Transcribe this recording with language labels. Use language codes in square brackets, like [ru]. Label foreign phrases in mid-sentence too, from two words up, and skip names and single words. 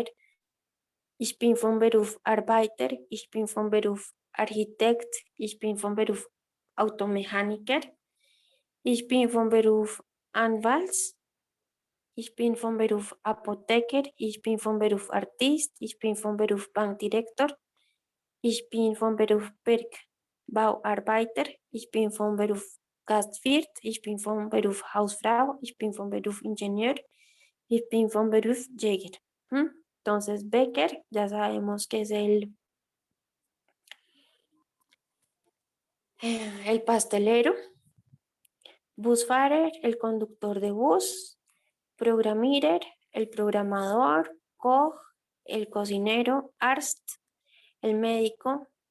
[de] ich bin vom Beruf Arbeiter, ich bin vom Beruf Architekt, ich bin vom Beruf Automechaniker, ich bin vom Beruf Anwalt, ich bin vom Beruf Apotheker, ich bin vom Beruf Artist, ich bin vom Beruf Bankdirektor, ich bin vom Beruf Bergbauarbeiter, ich bin vom Beruf Gastwirt, ich bin vom Beruf Hausfrau, ich bin vom Beruf Ingenieur, ich bin vom Beruf Jäger. [es] Entonces, Becker, ya sabemos que es el pastelero, Busfahrer, el conductor de bus, Programmierer, el programador, Koch, el cocinero, Arzt, el médico,